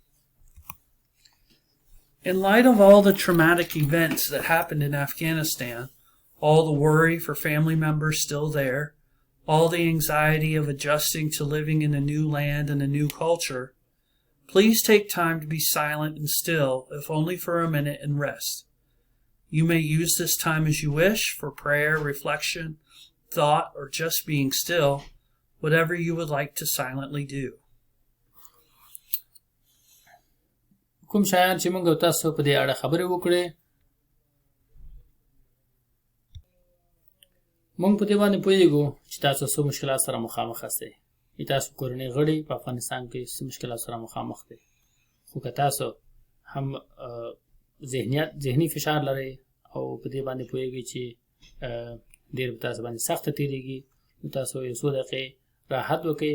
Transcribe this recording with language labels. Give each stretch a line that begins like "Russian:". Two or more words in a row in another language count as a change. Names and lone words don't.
English: In light of all the traumatic events that happened in Afghanistan, all the worry for family members still there, all the anxiety of adjusting to living in a new land and a new culture, please take time to be silent and still, if only for a minute, and rest. You may use this time as you wish for prayer, reflection, thought, or just being still, whatever you would like to silently do.
Pashto: کوم شایان چې موږ تاسو په دې اړه خبرې وکړې، موږ په دې باندې پوهېږو چې تاسو څه مشکلات سره مخامخ یاستئ. تاسو کورنۍ غړي په افغانستان کې څه مشکلات سره مخامخ دي، خو که تاسو هم ذهني فشار لرئ او په دې باندې پوهېږئ چې ډېر په تاسو باندې سخته تېرېږي، نو تاسو یو څو دقیقې راحت وکړئ.